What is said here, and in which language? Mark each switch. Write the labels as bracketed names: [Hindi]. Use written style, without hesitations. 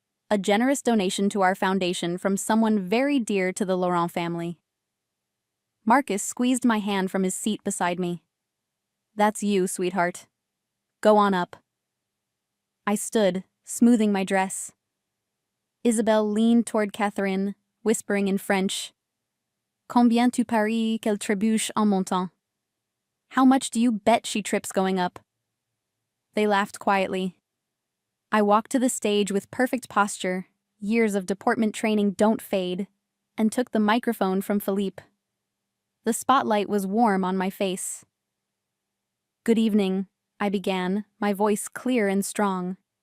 [English] A generous donation to our foundation from someone very dear to the Laurent family. Marcus squeezed my hand from his seat beside me. That's you, sweetheart. Go on up. I stood, smoothing my dress. Isabelle leaned toward Catherine, whispering in French. [French] Combien tu paries qu'elle trébuche en montant? [English] How much do you bet she trips going up? They laughed quietly. I walked to the stage with perfect posture, years of deportment training don't fade, and took the microphone from Philippe. The spotlight was warm on my face. Good evening, I began, my voice clear and strong.